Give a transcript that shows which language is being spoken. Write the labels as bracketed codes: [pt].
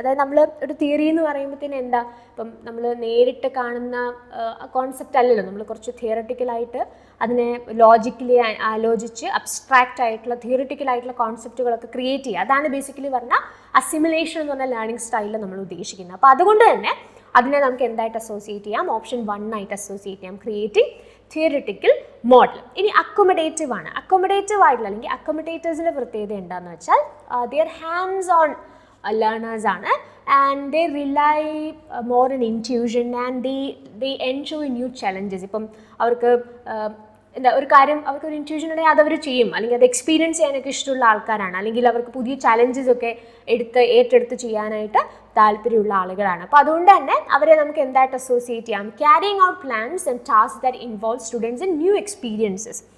[ml] അതായത് നമ്മൾ ഒരു തിയറി എന്ന് പറയുമ്പോഴത്തേന് എന്താ, ഇപ്പം നമ്മൾ നേരിട്ട് കാണുന്ന കോൺസെപ്റ്റ് അല്ലല്ലോ, നമ്മൾ കുറച്ച് തിയറിറ്റിക്കലായിട്ട് അതിനെ ലോജിക്കലി ആലോചിച്ച് അബ്സ്ട്രാക്റ്റ് ആയിട്ടുള്ള തിയറിറ്റിക്കൽ ആയിട്ടുള്ള കോൺസെപ്റ്റുകളൊക്കെ ക്രിയേറ്റ് ചെയ്യുക. അതാണ് ബേസിക്കലി പറഞ്ഞാൽ അസിമിലേഷൻ എന്ന് പറഞ്ഞ ലേണിംഗ് സ്റ്റൈലിൽ നമ്മൾ ഉദ്ദേശിക്കുന്നത്. അപ്പോൾ അതുകൊണ്ട് തന്നെ അതിനെ നമുക്ക് എന്തായിട്ട് അസോസിയേറ്റ് ചെയ്യാം? ഓപ്ഷൻ 1 ആയിട്ട് അസോസിയേറ്റ് ചെയ്യാം, ക്രിയേറ്റിംഗ് തിയറിറ്റിക്കൽ മോഡൽ. ഇനി അക്കോമഡേറ്റീവ് ആണ്. അക്കോമഡേറ്റീവ് ആയിട്ടുള്ള അല്ലെങ്കിൽ അക്കോമഡേറ്റേഴ്സിൻ്റെ പ്രത്യേകത എന്താണെന്ന് വെച്ചാൽ [en] they are hands-on learners ആണ്, and they rely more on intuition and they enjoy new challenges. [ml] ഇപ്പം അവർക്ക് എന്താ ഒരു കാര്യം അവർക്കൊരു ഇൻറ്റ്യൂഷൻ ഉണ്ടെങ്കിൽ അതവർ ചെയ്യും, അല്ലെങ്കിൽ അത് എക്സ്പീരിയൻസ് ചെയ്യാനൊക്കെ ഇഷ്ടമുള്ള ആൾക്കാരാണ്, അല്ലെങ്കിൽ അവർക്ക് പുതിയ ചലഞ്ചസ് ഒക്കെ ഏറ്റെടുത്ത് ചെയ്യാനായിട്ട് താല്പര്യമുള്ള ആളുകളാണ്. അപ്പോൾ അതുകൊണ്ട് തന്നെ അവരെ നമുക്ക് എന്തായിട്ട് അസോസിയേറ്റ് ചെയ്യാം? [en] Carrying out plans and task that involve students in new experiences.